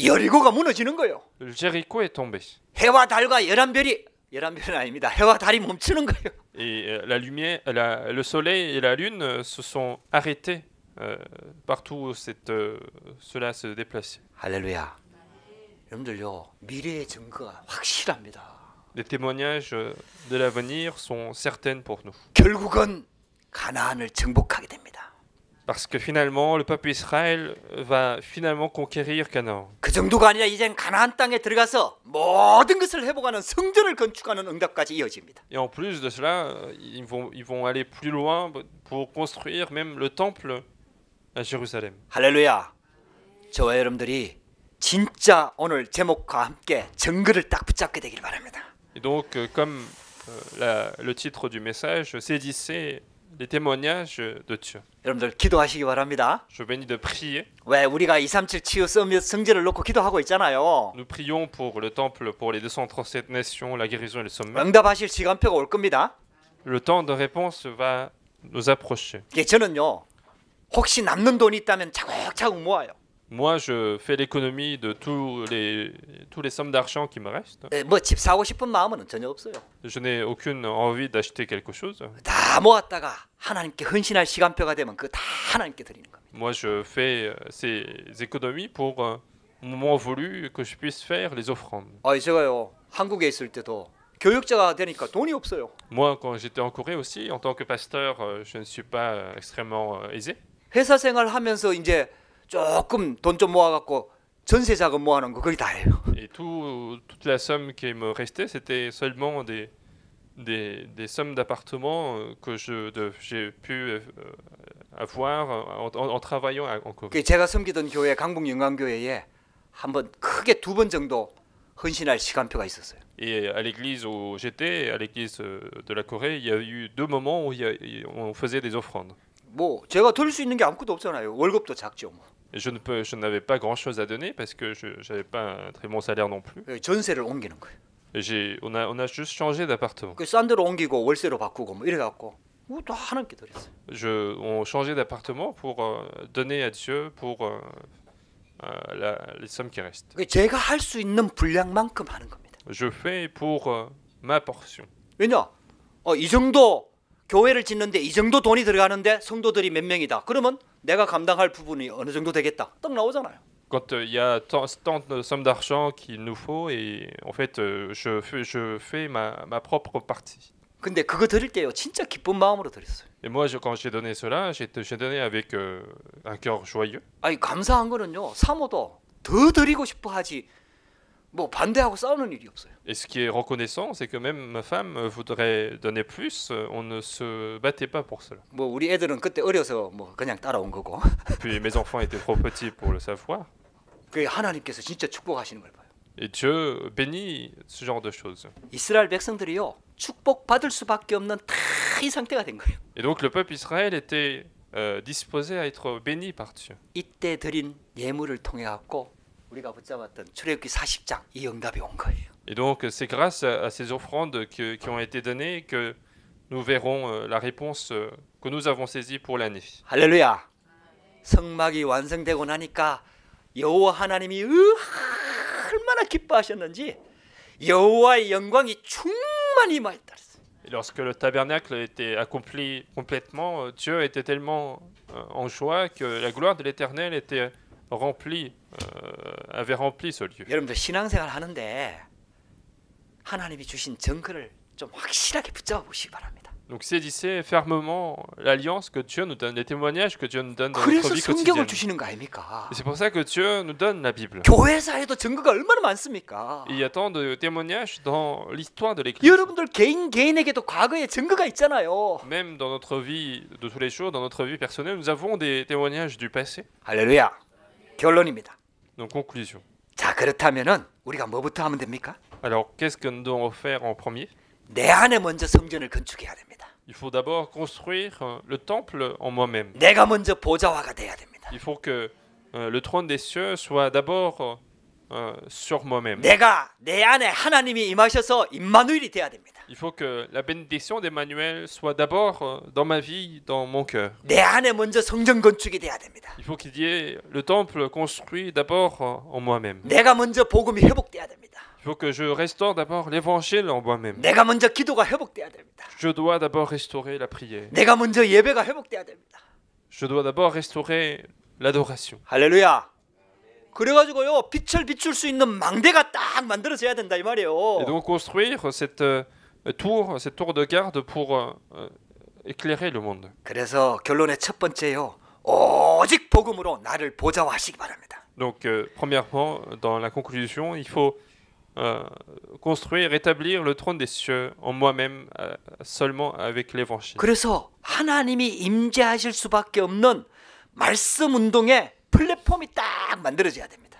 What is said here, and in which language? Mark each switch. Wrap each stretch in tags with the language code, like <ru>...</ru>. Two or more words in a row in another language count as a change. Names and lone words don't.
<ko>여리고가 무너지는 거예요.</ko> <fr>Le Jéricho est tombé.</fr> <ko>해와 달과 11별은 아닙니다. 해와 달이 멈추는 거예요.</ko> <fr>Et la lumière, le soleil et la lune se sont arrêtés partout où cela se déplaçait.</fr> <ko>할렐루야. 여러분들요, 미래의 증거가 확실합니다.</ko> <fr>Les témoignages de l'avenir sont certains pour nous.</fr> <ko>결국은 가나안을 정복하게 됩니다.</ko> <fr>Parce que finalement, le peuple Israël va finalement conquérir Canaan.</fr> <ko>그 정도가 아니라 이젠 가나안 땅에 들어가서 모든 것을 회복하는 성전을 건축하는 응답까지 이어집니다.</ko> <fr>Et en plus de cela, ils vont aller plus loin pour construire même le temple à Jérusalem.</fr> <ko>할렐루야. 저와 여러분들이 진짜 오늘 제목과 함께 정글을 딱 붙잡게 되길 바랍니다.</ko> <fr>Et donc, comme le titre du message, saisissez les témoignages de Dieu.</fr> <ko>여러분들 기도하시기 바랍니다.</ko> <fr>Je bénis de prier.</fr> <ko>왜 우리가 237 치유 서밋 성전을 놓고 기도하고 있잖아요.</ko> <fr>Nous prions pour le temple, pour les 237 nations, la guérison et le sommet.</fr> <ko>응답하실 시간표가 올 겁니다.</ko> <fr>Le temps de réponse va nous approcher.</fr> <ko>이게 저는요. 혹시 남는 돈이 있다면 차곡차곡 모아요.</ko> <fr>Moi, je fais l'économie de tous les sommes d'argent qui me restent.</fr> <ko>뭐 집 사고 싶은 마음은 전혀 없어요.</ko> <fr>Je n'ai aucune envie d'acheter quelque chose.</fr> <ko>다 모았다가 하나님께 헌신할 시간표가 되면 그거 다 하나님께 드리는 겁니다.</ko> <fr>Moi, je fais ces économies pour au moment voulu que je puisse faire les offrandes.</fr> <ko>제가요. 한국에 있을 때도 교육자가 되니까 돈이 없어요.</ko> <fr>Moi, quand j'étais en Corée aussi, en tant que pasteur, je ne suis pas extrêmement aisé.</fr> <ko>회사 생활하면서 이제 조금 돈 좀 모아갖고 전세 자금 모아놓은 거 거의 다예요.</ko> <fr>Et toute la somme qui me restait, c'était seulement des sommes d'appartements que j'ai pu avoir en travaillant en Corée.</fr> <ko>제가 섬기던 교회 강북 영광교회에 한번 크게 2번 정도 헌신할 시간표가 있었어요.</ko> <fr>Et à l'église où j'étais, à l'église de la Corée, il y a eu 2 moments où on faisait des offrandes.</fr> <ko>뭐 제가 드릴 수 있는 게 아무것도 없잖아요. 월급도 작죠. 뭐.</ko> <fr>Et je n'avais pas grand-chose à donner parce que je n'avais pas un très bon salaire non plus.</fr> <ko>전세를 옮기는 거예요.</ko> <fr>Et on a juste changé d'appartement.</fr> <ko>싼 데로 옮기고 월세로 바꾸고 뭐 이래갖고 또 하나님께 드렸어요.</ko> <fr>On changeait d'appartement pour donner à Dieu pour les sommes qui restent.</fr> <ko>제가 할 수 있는 분량만큼 하는 겁니다.</ko> <fr>Je fais pour ma portion.</fr> <ko>왜냐? 이 정도 교회를 짓는데 이 정도 돈이 들어가는데 성도들이 몇 명이다. 그러면 내가 감당할 부분이 어느 정도 되겠다. 딱 나오잖아요.</ko> <fr>Quand il y a tant de sommes d'argent qu'il nous faut, et en fait, je fais ma propre partie.</fr> <ko>근데 그거 드릴 때요, 진짜 기쁜 마음으로 드렸어요.</ko> <fr>Et moi, quand j'ai donné cela, j'ai donné avec un cœur joyeux.</fr> <ko>아니 감사한 거는요, 사모도 더 드리고 싶어 하지. 뭐 반대하고 싸우는 일이 없어요.</ko> <fr>Et ce qui est reconnaissant, c'est que même ma femme voudrait donner plus. On ne se battait pas pour cela.</fr> <ko>뭐 우리 애들은 그때 어려서 뭐 그냥 따라온 거고.</ko> <fr>Puis mes enfants étaient trop petits pour le savoir.</fr> <ko>그 하나님께서 진짜 축복하시는 걸 봐요.</ko> <fr>Et Dieu bénit ce genre de choses.</fr> <ko>이스라엘 백성들이요, 축복 받을 수밖에 없는 다 이 상태가 된 거예요.</ko> <fr>Et donc le peuple Israël était disposé à être béni par Dieu.</fr> <ko>이때 드린 예물을 통해 갖고 우리가 붙잡았던 출애굽기 40장 이 응답이 온 거예요.</ko> <fr>Et donc c'est grâce à ces offrandes qui ont été données que nous verrons la réponse que nous avons saisie pour l'année.</fr> <ko>할렐루야. 성막이 완성되고 나니까 여호와 하나님이 얼마나 기뻐하셨는지 여호와의 영광이 충만히 임하였다.</ko> <fr>Et lorsque le tabernacle était accompli complètement, Dieu était tellement en joie que la gloire de l'Éternel était avait rempli ce lieu.</fr> <ko>여러분들 신앙생활 하는데 하나님이 주신 정글을 좀 확실하게 붙잡아 보시기 바랍니다.</ko> <fr>Donc saisissez fermement l'alliance que Dieu nous donne, les témoignages que Dieu nous donne dans notre</fr> <ko>그래서</ko> <fr>vie</fr> <ko>성경을</ko> <fr>quotidienne.</fr> <ko>주시는 거 아닙니까?</ko> <fr>Et c'est pour ça que Dieu nous donne la Bible.</fr> <ko>교회사에도 증거가 얼마나 많습니까?</ko> <fr>Il y a tant de témoignages dans l'histoire de l'Église.</fr> <ko>여러분들 개인에게도 과거에 증거가 있잖아요.</ko> <fr>Même dans notre vie de tous les jours, dans notre vie personnelle, nous avons des témoignages du passé.</fr> <ko>할렐루야. 결론입니다.</ko> <fr>Donc conclusion.</fr> <ko>자, 그렇다면은 우리가 뭐부터 하면 됩니까?</ko> <fr>Alors qu'est-ce que nous devons faire en premier?</fr> <ko>내 안에 먼저 성전을 건축해야 됩니다.</ko> <fr>Il faut d'abord construire le temple en moi-même.</fr> <ko>내가 먼저 보좌화가 돼야 됩니다.</ko> <fr>Il faut que le trône des cieux soit d'abord sur moi-même.</fr> <ko>내가 내 안에 하나님이 임하셔서 임마누엘이 돼야 됩니다.</ko> <fr>Il faut que la bénédiction d'Emmanuel soit d'abord dans ma vie, dans mon cœur.</fr> <ko>내 안에 먼저 성전 건축이 돼야 됩니다.</ko> <fr>Il faut qu'il y ait le temple construit d'abord en moi-même.</fr> <ko>내가 먼저 복음이 회복돼야 됩니다.</ko> <fr>Il faut que je restaure d'abord l'évangile en moi-même.</fr> <ko>내가 먼저 기도가 회복돼야 됩니다.</ko> <fr>Je dois d'abord restaurer la prière.</fr> <ko>내가 먼저 예배가 회복돼야 됩니다.</ko> <fr>Je dois d'abord restaurer l'adoration.</fr> <ko>할렐루야. 그래가지고요, 빛을 비출 수 있는 망대가 딱 만들어져야 된다 이 말이에요.</ko> <fr>Et donc construire cette tour de garde pour éclairer le monde.</fr> <ko>그래서 결론의 첫 번째요, 오직 복음으로 나를 보좌화하시기 바랍니다.</ko> <fr>Donc premièrement, dans la conclusion, il faut construire, rétablir le trône des cieux en moi-même seulement avec l'évangile.</fr> <ko>그래서 하나님이 임재하실 수밖에 없는 말씀 운동의 플랫폼이 딱 만들어져야 됩니다.</ko>